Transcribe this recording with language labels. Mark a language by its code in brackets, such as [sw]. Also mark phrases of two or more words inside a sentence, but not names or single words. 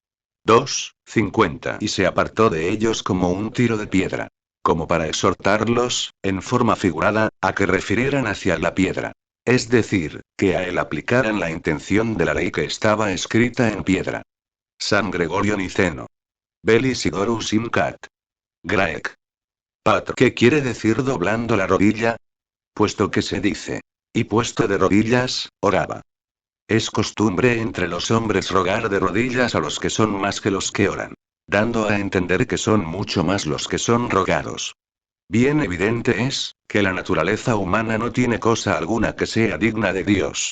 [es] 2:50. Y se apartó de ellos como un tiro de piedra. Como para exhortarlos, en forma figurada, a que refirieran hacia la piedra. Es decir, que a él aplicaran la intención de la ley que estaba escrita en piedra. San Gregorio Niceno. Belisidorus Imcat. Graec. Patr. ¿Qué quiere decir doblando la rodilla? Puesto que se dice. Y puesto de rodillas, oraba. Es costumbre entre los hombres rogar de rodillas a los que son más que los que oran. Dando a entender que son mucho más los que son rogados. Bien evidente es, que la naturaleza humana no tiene cosa alguna que sea digna de Dios.